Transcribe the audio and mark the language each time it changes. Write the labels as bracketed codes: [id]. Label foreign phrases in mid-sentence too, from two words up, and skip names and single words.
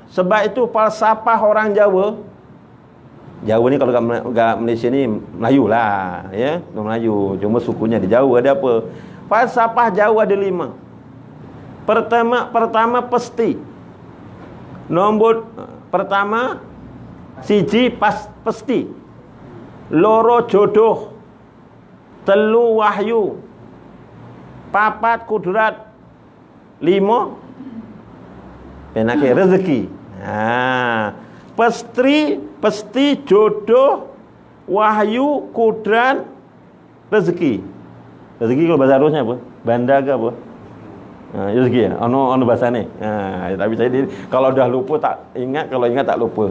[ms] Sebab itu falsafah orang Jawa ni kalau kat Malaysia ni Melayu lah, Melayu, cuma sukunya di Jawa ada apa? Falsafah Jawa ada 5. Pertama pasti. Nombor pertama siji pasti. [jv] Loro jodoh. Telu wahyu. [ms] 4 kudrat. 5 penakir rezeki. Pasti jodoh, wahyu, kudrat, rezeki. Rezeki kalau bahasa harusnya apa? Bandar ke apa? Rezeki ya? Ono bahasa ni. Tapi saya kalau dah lupa tak ingat, kalau ingat tak lupa.